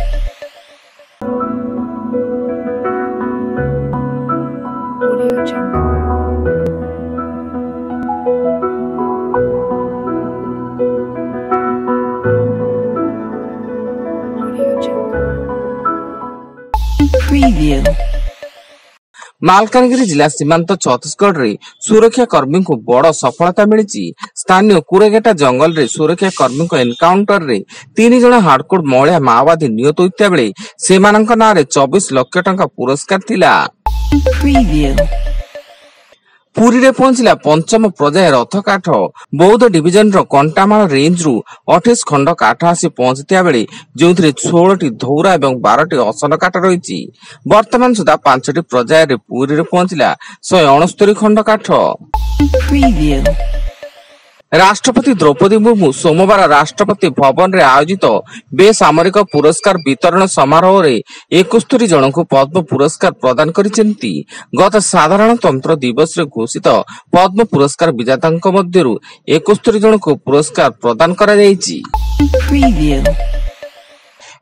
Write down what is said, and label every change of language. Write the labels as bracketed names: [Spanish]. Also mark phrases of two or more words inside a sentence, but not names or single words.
[English] Audio Jungle. Audio Jungle. Preview. [Odia] ମାଲକାନଗିରି ଜିଲ୍ଲା ସୀମାନ୍ତ ଛତିଶଗଡ଼ରେ ସୁରକ୍ଷା କର୍ମୀଙ୍କୁ ବଡ଼ ସଫଳତା ମିଳିଲା। ସ୍ଥାନୀୟ କୁରେଗେଟା ଜଙ୍ଗଲରେ ସୁରକ୍ଷା କର୍ମୀଙ୍କ ଏନକାଉଣ୍ଟରରେ 3 ଜଣ ହାର୍ଡକୋର ମହିଳା ମାଓବାଦୀ ନିହତ ହୋଇଥିବା ବେଳେ ସେମାନଙ୍କ ନାମରେ 24 ଲକ୍ଷ ଟଙ୍କା ପୁରସ୍କାର ଥିଲା। ପୁରୀରେ ପହଞ୍ଚିଲା ପଞ୍ଚମ ପର୍ଯ୍ୟାୟ ରଥ କାଠ। ବୌଦ୍ଧ ଡିଭିଜନର କଣ୍ଟାମାଳ ରେଞ୍ଜରୁ 28 ଖଣ୍ଡ କାଠ ଆସି ପହଞ୍ଚିଥିବା ବେଳେ ଯେଉଁଥିରେ 16 ଟି ଧଉରା ଏବଂ 12 ଟି ଆସନ କାଠ ରହିଛି। ବର୍ତ୍ତମାନ ସୁଦ୍ଧା 5 ଟି ପର୍ଯ୍ୟାୟରେ ପୁରୀରେ ପହଞ୍ଚିଲା 169 ଖଣ୍ଡ କାଠ। ରାଷ୍ଟ୍ରପତି ଦ୍ରୌପଦୀ ମୁର୍ମୁ ସୋମବାର ରାଷ୍ଟ୍ରପତି ଭବନରେ ଆୟୋଜିତ ବେସାମରିକ ପୁରସ୍କାର ବିତରଣ ସମାରୋହରେ 71 ଜଣଙ୍କୁ ପଦ୍ମ ପୁରସ୍କାର ପ୍ରଦାନ କରିଛନ୍ତି। ଗତ ସାଧାରଣତନ୍ତ୍ର ଦିବସରେ ଘୋଷିତ ପଦ୍ମ ପୁରସ୍କାର ବିଜେତାଙ୍କ ମଧ୍ୟରୁ 71 ଜଣଙ୍କୁ ପୁରସ୍କାର ପ୍ରଦାନ କରାଯାଇଛି।